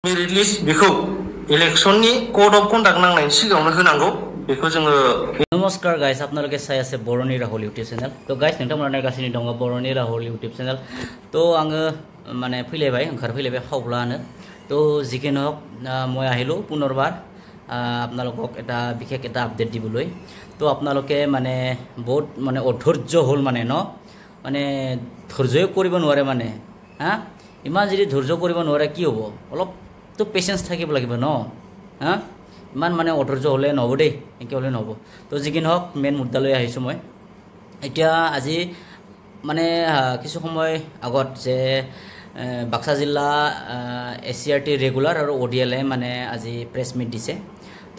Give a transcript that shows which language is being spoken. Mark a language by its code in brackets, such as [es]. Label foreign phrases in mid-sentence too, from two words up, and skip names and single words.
[en] merit list [brx] बेखौ इलेक्शननि [en] code of conduct [brx] नांनायनि सिगाङावनो होनांगौ बेखौ जोङो [as] নমস্কাৰ গাইছ আপোনালোকে চাই আছে [brx] बर'नि राहुल यूट्यूब चैनल तो गाइस नोंथांमोना नायगासिनो दङ बर'नि राहुल यूट्यूब चैनल तो आङो माने फैलायबाय ओंखारफैलायबाय खावब्लानो तो जिखिनि हक [as] মই আহিলো পুনৰবাৰ আপোনালোকক এটা বিশেষ এটা আপডেট দিবলৈ তো আপোনালোকে মানে বহুত মানে অধৈৰ্য হল মানে ন মানে ধৈৰ্য্য কৰিব নোৱাৰে মানে হা ইমান যদি ধৈৰ্য্য কৰিব নোৱাৰে কি হ'ব অলপ তো পেশেন্স থাকিব লাগিব ন হা ইমান মানে অধৈৰ্য হলে নহব দেই একে হলে নহব তো যিকিন হক মেন মুদ্দালৈ আহিছো মই এতিয়া আজি মানে কিছু সময় আগত যে বাক্সা জিলা এসিআরটি রেগুলার আর ওডিএল মানে আজি প্রেস মিট দিছে তো